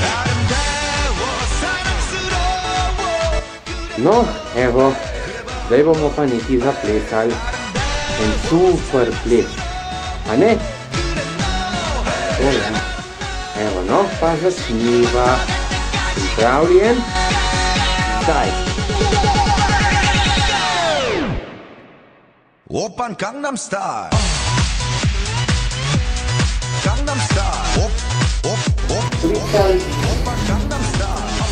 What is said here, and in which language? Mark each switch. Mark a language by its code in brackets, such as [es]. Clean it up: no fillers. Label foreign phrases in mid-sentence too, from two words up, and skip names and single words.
[sl] No, evo, zdaj bomo pa nekaj zaplesali. En super ples. A ne? Evo, no, pa začniva. Pripravljen? Zdaj. Open Gangnam Style. Gangnam Style. Open Gangnam Style.